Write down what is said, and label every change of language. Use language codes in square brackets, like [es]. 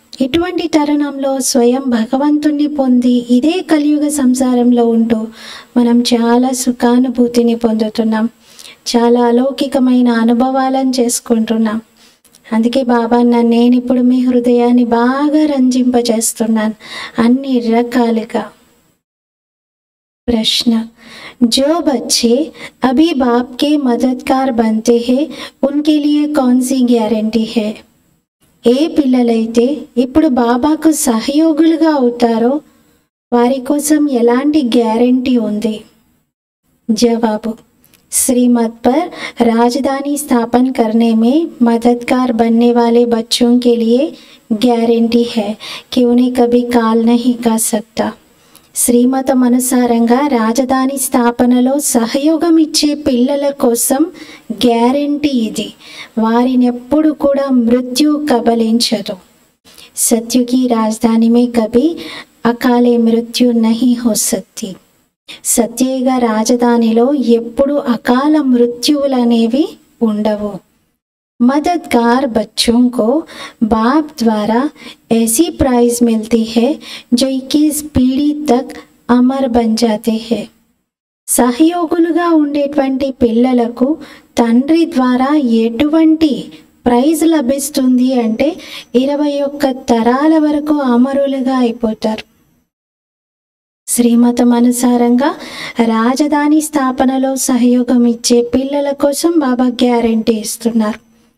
[te] ఇటువంటి తరుణంలో స్వయం భగవంతుణ్ణి పొంది ఇదే కలియుగ సంసారంలో ఉంటూ మనం చాలా సుఖానుభూతిని పొందుతున్నాం, చాలా అలౌకికమైన అనుభవాలను చేసుకుంటున్నాం. అందుకే బాబా నేను ఇప్పుడు మీ హృదయాన్ని బాగా రంజింపజేస్తున్నాను అన్ని రకాలుగా. [hi] ప్రశ్న, जो बच्चे अभी बाप के मददगार बनते हैं उनके लिए कौन सी गारंटी है? [te] ఏ పిల్లలైతే ఇప్పుడు బాబాకు సహయోగులుగా అవుతారో వారి కోసం ఎలాంటి గ్యారంటీ ఉంది? [hi] జవాబు, श्रीमत पर राजधानी स्थापन करने में मददगार बनने वाले बच्चों के लिए गारंटी है कि उन्हें कभी काल नहीं कर सकता. [te] శ్రీమతం అనుసారంగా రాజధాని స్థాపనలో సహయోగం ఇచ్చే పిల్లల కోసం గ్యారంటీ ఇది. వారిని ఎప్పుడు కూడా మృత్యు కబలించదు. [hi] సత్యు की राजधानी में कभी అకాలే మృత్యు नहीं हो सकती. [te] సత్యయుగ రాజధానిలో ఎప్పుడు అకాల మృత్యువులు అనేవి ఉండవు. [hi] मददगार बच्चों को बाप द्वारा ऐसी प्राइज मिलती है जो 21 पीढ़ी तक अमर बन जाते हैं. [te] సహయోగులుగా ఉండేటువంటి పిల్లలకు తండ్రి ద్వారా ఎటువంటి ప్రైజ్ లభిస్తుంది అంటే 21 తరాల వరకు అమరులుగా అయిపోతారు. శ్రీమతం అనుసారంగా రాజధాని స్థాపనలో సహయోగం ఇచ్చే పిల్లల కోసం బాబా గ్యారంటీ ఇస్తున్నారు.